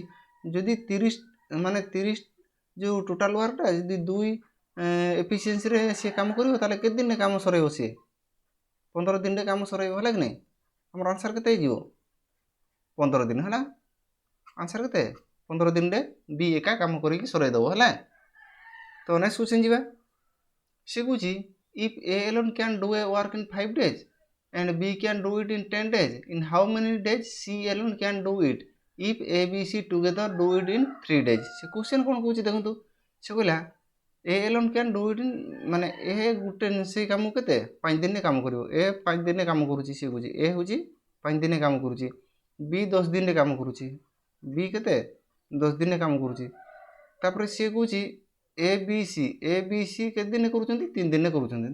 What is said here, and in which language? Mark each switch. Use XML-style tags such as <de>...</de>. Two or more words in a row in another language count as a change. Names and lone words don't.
<or>ଯଦି 30 ମାନେ 30 ଯେଉଁ</or> <en>total work</en> <or>ଯଦି 2 ଏଫିସିଏନ୍ସିରେ ସିଏ କାମ କରିବ ତାହେଲେ କେତେ ଦିନରେ କାମ ସରେଇବ ସିଏ 15 ଦିନରେ କାମ ସରେଇବ, ହେଲା କି ନାହିଁ। ଆମର ଆନ୍ସର୍ କେତେ ହେଇଯିବ 15 ଦିନ, ହେଲା। ଆନ୍ସର୍ କେତେ 15 ଦିନରେ ବି ଏକା କାମ କରିକି ସରେଇ ଦେବ, ହେଲା। ତ</or> <en>next question</en> <or>ଯିବା। ସେ କହୁଛି</or> <en>if A alone can do a work in 5 days and B can do it in 10 days, in how many days C alone can do it if A B C together do it in 3 days।</en> <or>ସେ କ୍ୱେଶ୍ଚନ୍ କ'ଣ କହୁଛି ଦେଖନ୍ତୁ। ସେ କହିଲା</or> <en>A alone can do it in</en> <or>ମାନେ ଏ ଗୋଟେ ସେଇ କାମକୁ କେତେ 5 ଦିନରେ କାମ କରିବ। ଏ 5 ଦିନରେ କାମ କରୁଛି, ସିଏ କହୁଛି ଏ ହେଉଛି 5 ଦିନରେ କାମ କରୁଛି। B 10 ଦିନରେ କାମ କରୁଛି, B କେତେ 10 ଦିନରେ କାମ କରୁଛି। ତାପରେ ସିଏ କହୁଛି ଏ ବି ସି କେତେ ଦିନରେ କରୁଛନ୍ତି 3 ଦିନରେ କରୁଛନ୍ତି।</or>